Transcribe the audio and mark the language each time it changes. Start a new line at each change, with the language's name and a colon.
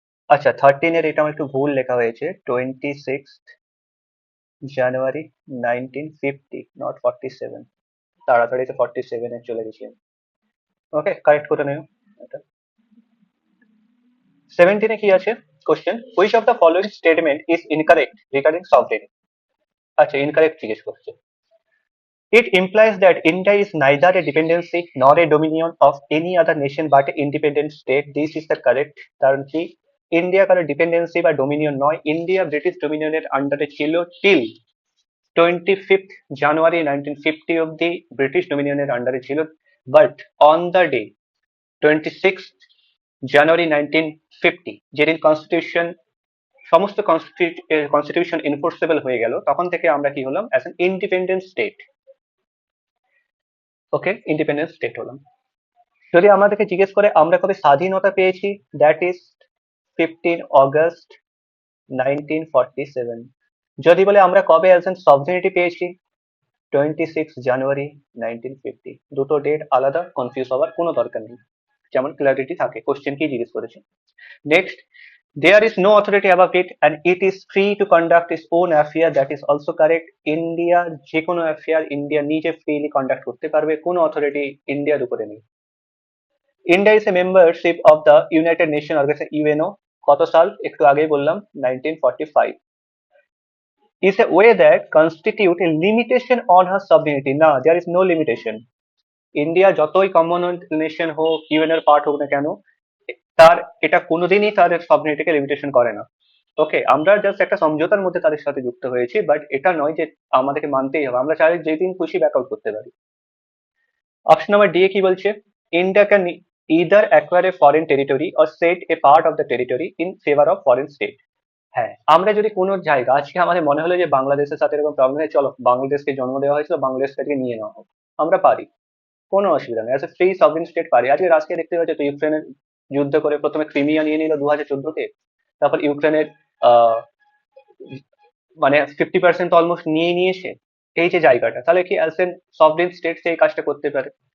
Bangla: আচ্ছা 13 এর এটা আমার একটু ভুল লেখা হয়েছে, 26 জানুয়ারি 1950, নট 47। তাড়াতাড়ি তো 47 এ চলে গেছি। ওকে, কারেক্ট করে নেও এটা।
English: 17 এ
Bangla: কি আছে question,
English: Which of the following statement is incorrect regarding sovereignty.
Bangla: আচ্ছা ইনকারেক্ট জিজ্ঞেস করছে।
English: It implies that India is neither a dependency nor a dominion of any other nation but an independent state. This is the correct.
Bangla: কারণ কি India কারো dependency বা Dominion নয়। India British ডোমিনিয়নের আন্ডারে ছিল টিল 25 জানুয়ারি 1950 অব্দি ব্রিটিশ ডোমিনিয়নের আন্ডারে ছিল।
English: but on the day
Bangla: 26 জানুয়ারি 1950, যেদিন কনস্টিটিউশন সমস্ত কনস্টিটিউশন এনফোর্সেবল হয়ে গেল, তখন থেকে আমরা কি হলাম?
English: As an independent state.
Bangla: Okay, independent state হলাম। যদি আমাদেরকে জিজ্ঞেস করে আমরা কবে স্বাধীনতা পেয়েছি,
English: That is 15 August 1947।
Bangla: যদি বলে আমরা কবে অ্যাজ এন সভরেনিটি পেয়েছি, 26 জানুয়ারি 1950। দুটো ডেট আলাদা, কনফিউজ হওয়ার কোনো দরকার নেই, যেমন ক্লারিটি থাকে। কোশ্চেন কি জিজ্ঞেস করেছে?
English: Next, there is no authority above it and it is free to conduct its own affair. That is also correct.
Bangla: India যে কোনো অ্যাফেয়ার ইন্ডিয়া নিজে ফ্রিলি কন্ডাক্ট করতে পারবে, কোনো অথরিটি ইন্ডিয়ার উপরে নেই।
English: India is a membership of the United Nation organisation, UNO.
Bangla: কত সাল? একটু আগেই বললাম, 1945।
English: is a way that constitute a limitation on her sovereignty. না, there is no limitation.
Bangla: India যতই কমনওয়েলথ নেশন হোক, ইউএন এর পার্ট হোক না কেন, তার এটা কোনোদিনই তাদের সভরেনিটিকে লিমিটেশন করে না। ওকে, আমরা জাস্ট একটা সমঝোতার মধ্যে তাদের সাথে যুক্ত হয়েছি, বাট এটা নয় যে আমাদেরকে মানতেই হবে। আমরা চাইলে যেদিন খুশি ব্যাক আউট করতে পারি। অপশন নাম্বার ডি কি বলছে,
English: India can either acquire a foreign territory or set a part of the territory in favor of foreign state.
Bangla: হ্যাঁ, আমরা যদি কোনো জায়গা আজকে আমাদের মনে হলো যে বাংলাদেশের সাথে এরকম প্রবলেম হয়, চলো বাংলাদেশকে জন্ম দেওয়া হয়েছিল, বাংলাদেশটাকে নিয়ে নেওয়া হোক, আমরা পারি, কোনো অসুবিধা নেই,
English: as a free sovereign state
Bangla: পারি। আজকে রাশিয়া দেখতে পাচ্ছ তো, ইউক্রেনের যুদ্ধ করে প্রথমে ক্রিমিয়া নিয়ে নিল 2014-তে, তারপর ইউক্রেনের আহ মানে 50% অলমোস্ট নিয়ে নিয়েছে এই যে জায়গাটা, তাহলে কি
English: as an sovereign state
Bangla: সেই কাজটা করতে পারে।